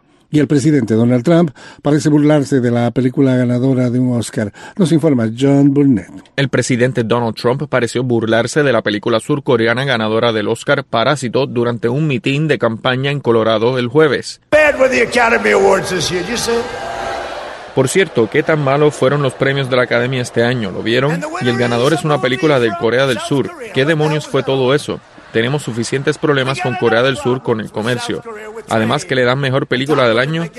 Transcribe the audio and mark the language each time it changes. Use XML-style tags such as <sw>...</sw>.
<es>Y el presidente Donald Trump parece burlarse de la película ganadora de un Oscar. Nos informa John Burnett. El presidente Donald Trump pareció burlarse de la película surcoreana ganadora del Oscar Parásito durante un mitin de campaña en Colorado el jueves.</es> <en>Bad with the Academy Awards this year, you see?</en> <es>Por cierto, ¿qué tan malos fueron los premios de la Academia este año? ¿Lo vieron? Y el ganador es una película de Corea del Sur. ¿Qué demonios fue todo eso? Tenemos suficientes problemas con Corea del Sur con el comercio. Además, ¿que le dan mejor película del año?</es>